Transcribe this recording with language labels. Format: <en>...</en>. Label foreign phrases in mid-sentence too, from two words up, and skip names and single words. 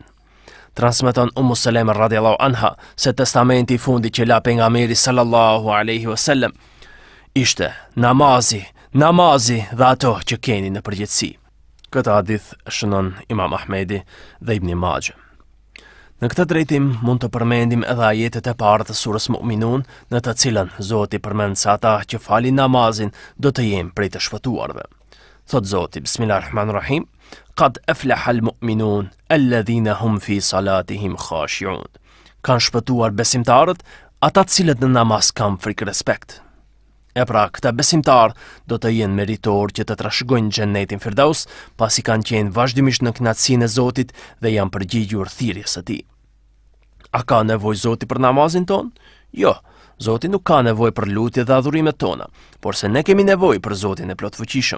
<sq>Transmeton Saleme</sq> <ar>رضي الله عنها</ar> <sq>se testamenti i fundit që la pejgamberi</sq> <ar>صلى الله عليه وسلم</ar> <sq>ishte: namazi, namazi dhe ato që keni në përgjithësi. Këtë hadith shënon Imam Ahmedi dhe Ibn Majah. Në këtë drejtim mund të përmendim edhe ajetet e parë të surës Mu'minun, në të cilën Zoti përmend se ata që falin namazin do të jenë prej të shpëtuarve. Thot Zoti,</sq> <ar>بسم الله الرحمن الرحيم قد أفلح المؤمنون الذين هم في صلاتهم خاشعون.</ar> <sq>kanë shpëtuar besimtarët, ata cilët në namaz kanë frikë respekt. E pra, këta besimtarë do të jenë meritor që të trashëgojnë xhenetin Firdaus, pasi kanë qenë vazhdimisht në kënaqësinë e Zotit dhe janë përgjigjur thirrjes së Tij. A ka nevojë Zoti për namazin ton? Jo, Zoti nuk ka nevojë për lutjet dhe adhurimet tona, por se ne kemi nevojë për Zotin e plotfuqishëm.</sq>